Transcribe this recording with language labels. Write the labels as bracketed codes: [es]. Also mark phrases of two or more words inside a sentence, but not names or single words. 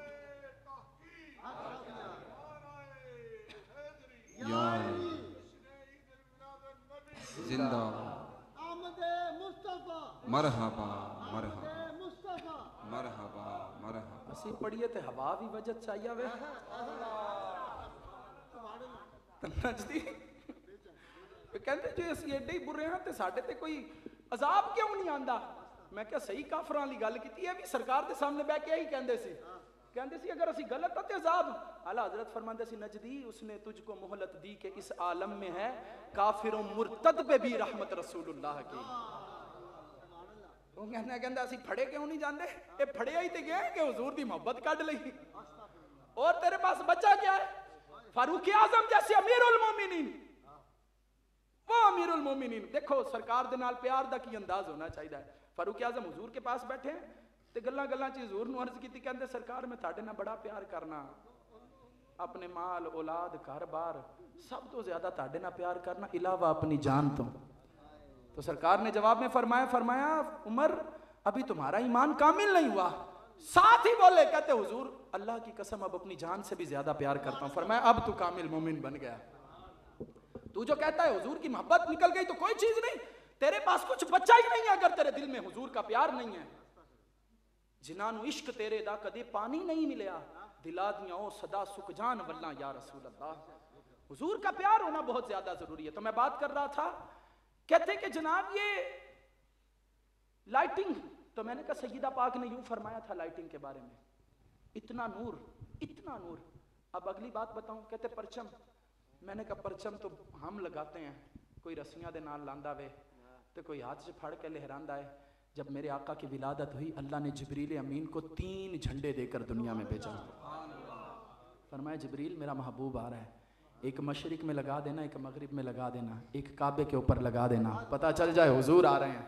[ur] یا زندہ مرحبا مرحبا مرحبا مرحبا۔ [pa] اسی پڑھیے تے ہوا بھی وجد چاہیے وے نجدی کہندے جو اسی ایڈے ہی برے ہیں تے ساڈے تے کوئی عذاب کیوں نہیں آندا؟ میں کیا صحیح کافراں والی گل کیتی ہے بھی سرکار دے سامنے بیٹھ کے ہی کہندے سی اگر اسی غلط ہے تے عذاب۔ [ur] اعلیٰ حضرت [pa] فرماندے سی [ur] نجدی اس نے تجھ کو مہلت دی کہ اس عالم میں ہے کافر و مرتد پہ بھی رحمت رسول اللہ کی۔ [pa] وہ کہندا اسی پھڑے کیوں نہیں جاندے؟ اے پھڑے ہی تے گئے کہ حضور دی محبت کڈ لئی، [ur] اور تیرے پاس بچہ کیا ہے؟ فاروق اعظم جیسے امیر المومنین، وہ امیر المومنین۔ [pa] دیکھو سرکار دے نال پیار دا کی انداز ہونا چاہیے۔ [ur] فاروق اعظم حضور کے پاس بیٹھے ہیں [pa] تے گلاں گلاں چ حضور نو عرض کیتی، کہندے سرکار میں تہاڈے نال بڑا پیار کرنا، اپنے مال اولاد گھر بار سب تو زیادہ تہاڈے نال پیار کرنا علاوہ اپنی جان تو [ur] سرکار نے جواب میں فرمایا عمر ابھی تمہارا ایمان کامل نہیں ہوا۔ ساتھ ہی بولے کہتے حضور اللہ کی قسم اب اپنی جان سے بھی زیادہ پیار کرتا ہوں۔ فرمایا اب تو کامل مومن بن گیا۔ تو جو کہتا ہے حضور کی محبت نکل گئی تو کوئی چیز نہیں، تیرے پاس کچھ بچہ ہی نہیں ہے اگر تیرے دل میں حضور کا پیار نہیں ہے۔ [pa] جنانو عشق تیرے دا کدے پانی نہیں ملیا، دلا دیاں او صدا سک جان واللہ یا رسول اللہ۔ [ur] حضور کا پیار ہونا بہت زیادہ ضروری ہے۔ تو میں بات کر رہا تھا، کہتے کہ جناب یہ لائٹنگ، تو میں نے کہا سیدہ پاک نے یوں فرمایا تھا لائٹنگ کے بارے میں، اتنا نور اتنا نور۔ اب اگلی بات بتاؤں، کہتے پرچم، میں نے کہا پرچم تو ہم لگاتے ہیں، کوئی [pa] رسیاں دے نال لاندا وے [ur] تو کوئی ہاتھ سے پھڑ کے لہراندا ہے۔ جب میرے آقا کی ولادت ہوئی اللہ نے جبریل امین کو 3 جھنڈے دے کر دنیا میں بھیجا۔ فرمایا جبریل میرا محبوب آ رہا ہے، ایک مشرق میں لگا دینا، ایک مغرب میں لگا دینا، ایک کعبے کے اوپر لگا دینا، پتہ چل جائے حضور آ رہے ہیں۔